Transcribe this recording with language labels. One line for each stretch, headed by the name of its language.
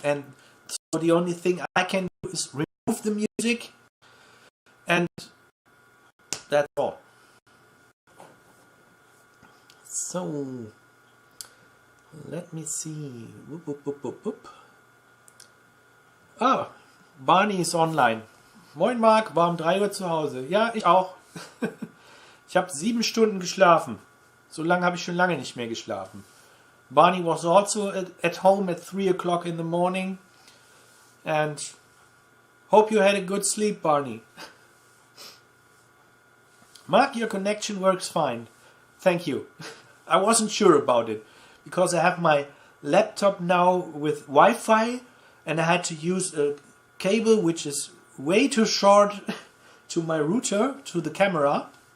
English: And so the only thing I can do is remove the music, and that's all. So let me see. Whoop, whoop, whoop, whoop, whoop.
German: Ah, Barney ist online. Moin Marc, war um 3 Uhr zu Hause. Ja, ich auch. Ich habe 7 Stunden geschlafen. So lange habe ich schon lange nicht mehr geschlafen.
English: Barney was also at home at 3 o'clock in the morning. And hope you had a good sleep, Barney. Mark, your connection works fine. Thank you. I wasn't sure about it, because I have my laptop now with Wi-Fi, and I had to use a cable which is way too short to my router, to the camera.